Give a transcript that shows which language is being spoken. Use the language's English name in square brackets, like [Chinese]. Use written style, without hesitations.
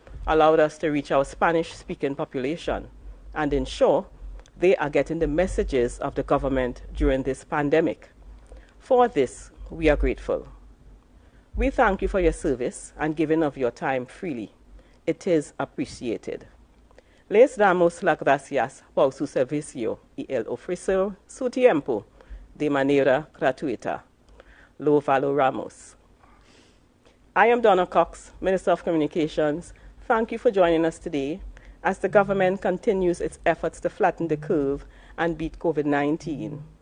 [English] allowed us to reach our Spanish-speaking population and ensure they are getting the messages of the government during this pandemic. For this, we are grateful. We thank you for your service and giving of your time freely. It is appreciated. [Spanish] Les damos las gracias por su servicio y el ofrecer su tiempo de manera gratuita. Lo valoramos. [English] I am Donna Cox, Minister of Communications. Thank you for joining us today as the government continues its efforts to flatten the curve and beat COVID-19.